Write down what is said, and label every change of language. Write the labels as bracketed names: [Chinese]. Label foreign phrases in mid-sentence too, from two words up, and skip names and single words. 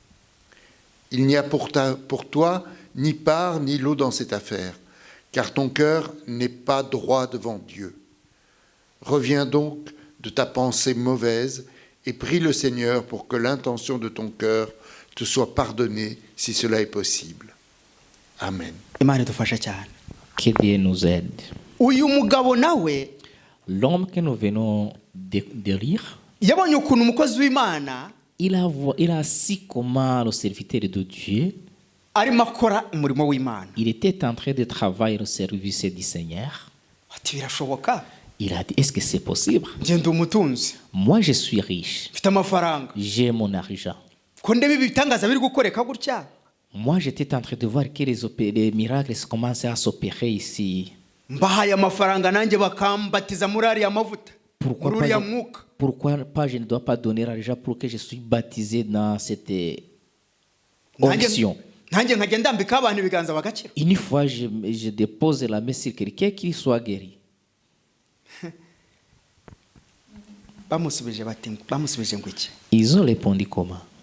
[French] Il n'y a pour toi ni part ni lot dans cette affaire, car ton cœur n'est pas droit devant Dieu. Reviens donc de ta pensée mauvaise et prie le Seigneur pour que l'intention de ton cœur te soit pardonnée si cela est possible. Amen. Que Dieu nous aide. [Kinyarwanda] Uyu mugabo nawe [French] L'homme que nous venons de lire, [Kinyarwanda] yabonye ukuntu umukozi w'Imana [French] il a assis comment le serviteur de Dieu [Kinyarwanda] arimo akora umurimo w'Imana. [French] Il était en train de travailler au service du Seigneur. [Kinyarwanda] Ati birashoboka. [French] Il a dit, est-ce que c'est possible? [Kinyarwanda] Ngende umutunzi. [French] Moi, je suis riche. [Kinyarwanda] Mfite amafaranga. [French] J'ai mon argent. [Kinyarwanda] Ko ndebe ibitangaza biri gukoreka gutya. [French] Moi, j'étais en train de voir que les miracles commençaient à s'opérer ici. [Kinyarwanda] Mbahaye amafaranga nanjye bakambatiza muri ariya mavuta. [French] Pourquoi pas je ne dois pas donner l'argent pour que je sois baptisé dans cette onction? Une fois, je dépose la main sur quelqu'un qu'il soit guéri. Ils ont répondu comment?